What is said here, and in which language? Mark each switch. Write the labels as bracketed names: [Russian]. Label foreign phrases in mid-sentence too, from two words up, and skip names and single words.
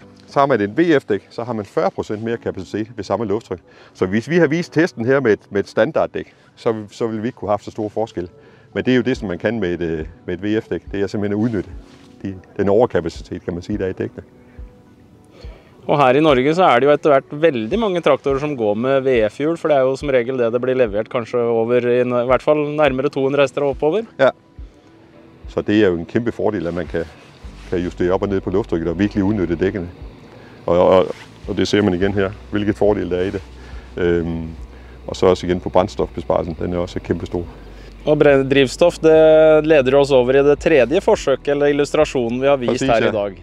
[Danish] Så har man et VF-dæk, så har man 40% mere kapacitet ved samme lufttryk. Så hvis vi har vist testen her med et standarddæk, så vil vi ikke kunne have så stor forskel. Men det er jo det, som man kan med et VF-dæk. Det er simpelthen at udnytte den overkapacitet, kan man sige, der er i dækkene. [Norwegian] Og her i Norge så er det jo etter hvert veldig mange traktorer som går med VF-hjul, for det er jo som regel det blir levert kanskje over i hvert fall nærmere 200 hester og oppover. [Danish] Ja, så det er jo en kæmpe fordel, at man kan justere op og ned på lufttrykket og virkelig udnytte dækkene. Og det ser man igen her, hvilket fordel der er i det. Og så også igen på brændstofbesparelsen, den er også kæmpe stor. Og drivstof, det leder os over i det tredje forsøk, eller illustrationen vi har vist her i dag.